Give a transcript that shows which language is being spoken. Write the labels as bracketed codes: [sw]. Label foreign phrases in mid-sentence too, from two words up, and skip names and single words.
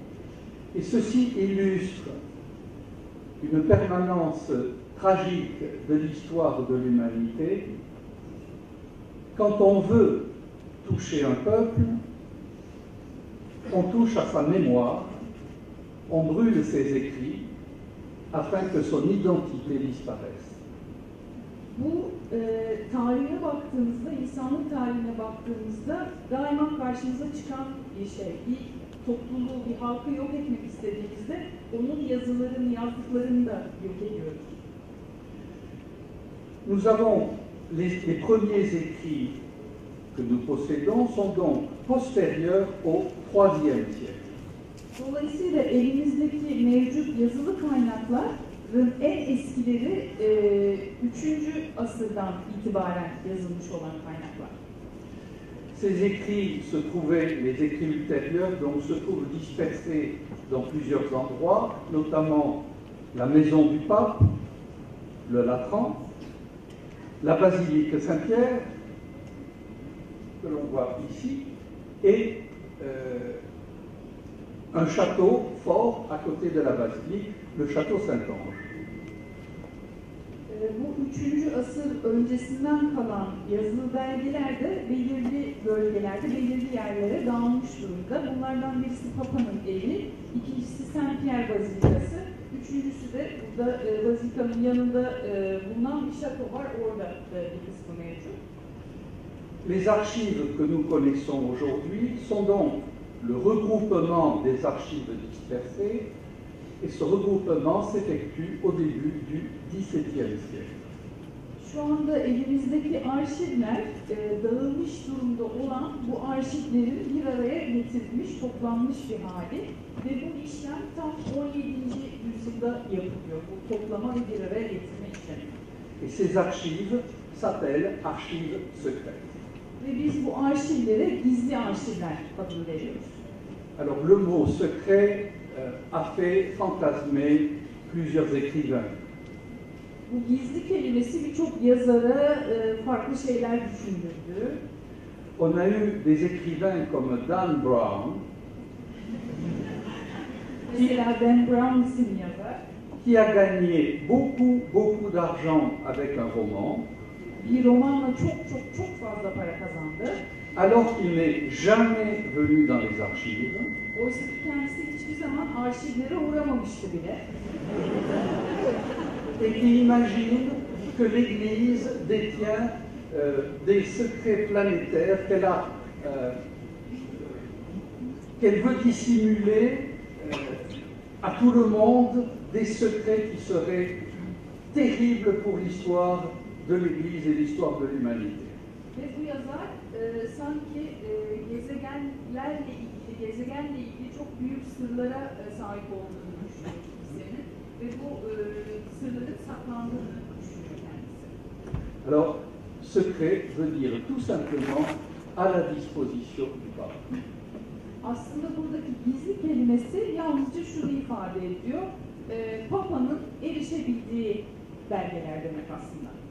[fr] Et ceci illustre une permanence tragique de l'histoire de l'humanité. Quand on veut toucher un peuple, on touche à sa mémoire, on brûle ses écrits afin que son identité disparaisse. [tr] Bu tarihine baktığınızda, insanlık tarihine baktığınızda daima karşınıza çıkan bir şey. Bir topluluğu, bir halkı yok etmek istediğimizde onun yazılarını, yazdıklarını da yok ediyoruz. [fr] Nous avons les premiers écrits que nous possédons sont donc postérieurs au IIIe siècle. [tr] Dolayısıyla elimizdeki mevcut yazılı kaynakların en eskileri 3. asırdan itibaren yazılmış olan kaynaklar. [fr] Ces écrits se trouvaient, les écrits ultérieurs, donc se trouvent dispersés dans plusieurs endroits, notamment la maison du pape, le Latran, la basilique Saint-Pierre, que l'on voit ici, et un château fort à côté de la basilique, le château Saint-Ange. [tr] Bu 3. asır öncesinden kalan yazılı belgeler de belirli bölgelerde, belirli yerlere dağılmış durumda. Bunlardan birisi Papa'nın evi, ikincisi Saint-Pierre Bazilikası, üçüncüsü de burada Bazilika'nın yanında bulunan bir şato var, orada bir kısmı mevcut. [fr] Les archives que nous connaissons aujourd'hui sont donc le regroupement des archives dispersées, et ce regroupement s'effectue au début du XVIIe siècle. [tr] Şu anda elimizdeki arşivler dağılmış durumda olan bu arşivlerin bir araya getirilmiş, toplanmış bir hali ve bu işlem tam 17. yüzyılda yapılıyor. Bu toplama ve bir araya getirme işlemi. [fr] Et ces archives s'appellent archives secrètes. [tr] Ve biz bu arşivlere gizli arşivler adını veriyoruz. [fr] Alors le mot secret a fait fantasmer plusieurs écrivains. [tr] Bu gizli kelimesi birçok yazara farklı şeyler düşündürdü. [fr] On a eu des écrivains comme Dan Brown, [tr] Mesela Dan Brown isimli yazar, [fr] qui a gagné beaucoup d'argent avec un roman, [tr] bir romanla çok fazla para kazandı. [fr] alors qu'il n'est jamais venu dans les archives. [tr] Oysa ki kendisi hiçbir zaman arşivlere uğramamıştı bile. [fr] Et qui imagine que l'Église détient des secrets planétaires qu'elle veut dissimuler à tout le monde, des secrets qui seraient terribles pour l'histoire de l'Église et l'histoire de l'humanité. [tr] Ve bu yazar sanki gezegenle ilgili çok büyük sırlara sahip olduğunu düşünüyor kilisenin ve bu sırların saklandığını düşünüyor kendisi. [fr] Alors, secret veut dire tout simplement à la disposition du pape. [tr] Aslında buradaki gizli kelimesi yalnızca şunu ifade ediyor, Papa'nın erişebildiği belgeler demek aslında.